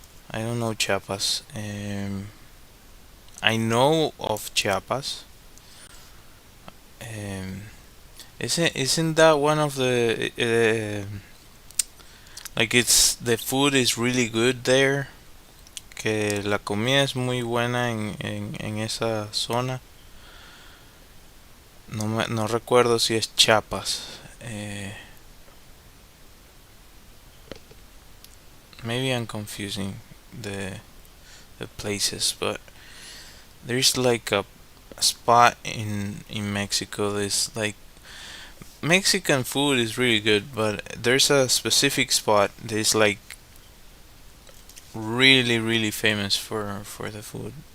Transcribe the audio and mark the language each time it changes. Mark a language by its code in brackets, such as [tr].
[en] I don't know Chiapas. I know of Chiapas. Um, isn't that one of the like it's the food is really good there? [es] Que la comida es muy buena en esa zona. No recuerdo si es Chiapas. [en] Maybe I'm confusing the the places, but there's like a spot in Mexico. There's like Mexican food is really good, but there's a specific spot that is like really famous for the food.